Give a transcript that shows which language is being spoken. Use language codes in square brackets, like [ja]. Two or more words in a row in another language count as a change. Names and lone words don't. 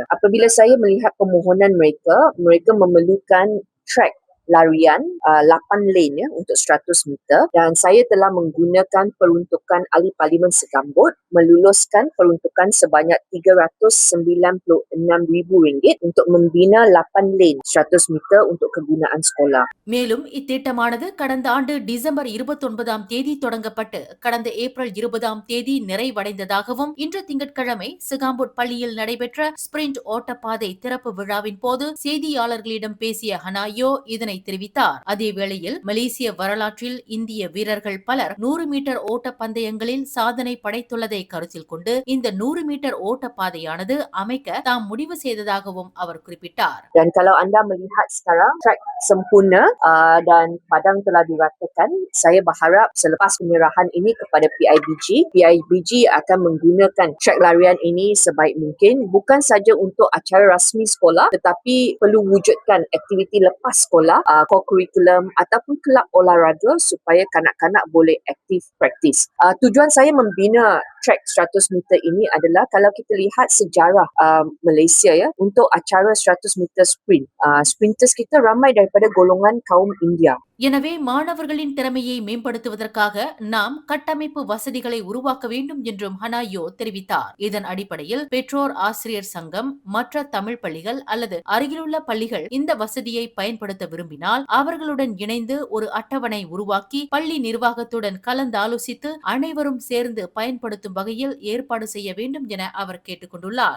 [ms] Apabila saya melihat permohonan mereka, mereka memerlukan track larian 8 lane ya untuk 100 meter dan saya telah menggunakan peruntukan ahli Parlimen Segambut meluluskan peruntukan sebanyak RM396,000 untuk membina 8 lane 100 meter untuk kegunaan sekolah. [ta] மேலும் இத்திட்டமானது கடந்த ஆண்டு டிசம்பர் 29ஆம் தேதி தொடங்கப்பட்டு கடந்த ஏப்ரல் 20ஆம் தேதி நிறைவடைந்ததாகவும், இன்று திங்கட்கிழமை சிகாம்போட் பள்ளியில் நடைபெற்ற ஸ்பிரிண்ட் ஓட்டப்பாதை திறப்பு விழாவின் போது செய்தியாளர்களிடம் பேசிய ஹனாயோ இதனை தெரிவித்தார். அதேவேளையில் மலேசிய வரலாற்றில் இந்திய வீரர்கள் பலர் 100 மீட்டர் ஓட்ட பந்தயங்களில் சாதனை படைத்துள்ளதை கருத்தில் கொண்டு இந்த 100 மீட்டர் ஓட்ட பாதையானது அமைக்க தாம் முடிவு செய்ததாகவும் அவர் குறிப்பிட்டார். [ms] Dan kalau anda melihat sekarang track sempurna dan padang telah diratakan, saya berharap selepas penyerahan ini kepada PIBG akan menggunakan track larian ini sebaik mungkin bukan saja untuk acara rasmi sekolah tetapi perlu wujudkan aktiviti lepas sekolah, co-curriculum ataupun kelab olahraga supaya kanak-kanak boleh aktif praktis. Tujuan saya membina track 100 meter ini adalah kalau kita lihat sejarah Malaysia ya untuk acara 100 meter sprint. Sprinters kita ramai daripada golongan kaum India. [ta] எனவே மாணவர்களின் திறமையை மேம்படுத்துவதற்காக நாம் கட்டமைப்பு வசதிகளை உருவாக்க வேண்டும் என்றும் ஹனாயோ தெரிவித்தார். இதன் அடிப்படையில் பெற்றோர் ஆசிரியர் சங்கம், மற்ற தமிழ் பள்ளிகள் அல்லது அருகிலுள்ள பள்ளிகள் இந்த வசதியை பயன்படுத்த விரும்பினால் அவர்களுடன் இணைந்து ஒரு அட்டவணை உருவாக்கி பள்ளி நிர்வாகத்துடன் கலந்தாலோசித்து அனைவரும் சேர்ந்து பயன்படுத்தும் வகையில் ஏற்பாடு செய்ய வேண்டும் என அவர் கேட்டுக் கொண்டுள்ளார்.